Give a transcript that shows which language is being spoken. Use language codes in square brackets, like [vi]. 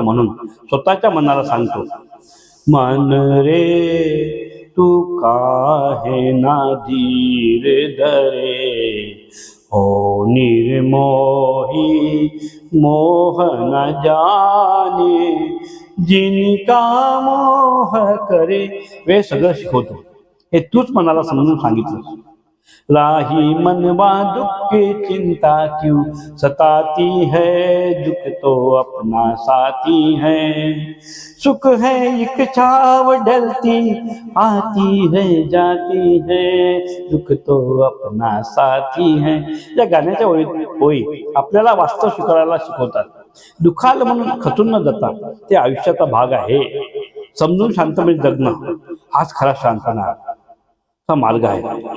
[mr] म्हणून स्वतःच्या मनाला सांगतो, [hi] मन रे तू काहे ना धीर धरे, हो निर्मोही मोह न जाने, जिनका मोह करे. [mr] वे सगळं शिकवतो, हे तूच मनाला समजून सांगितलं. [hi] राही मनवा दुख की चिंता क्यों सताती है, दुख तो अपना साथी है. सुख है एक छाव ढलती आती है जाती है, दुख तो अपना साथी है. [mr] या गाण्याच्या ओळी आपल्याला वास्तव स्वीकारायला शिकवतात. दुःखाला म्हणून खचून न जाता ते आयुष्याचा भाग आहे समजून शांतपणे जगणं हाच खरा शांतपणा चा मार्ग आहे.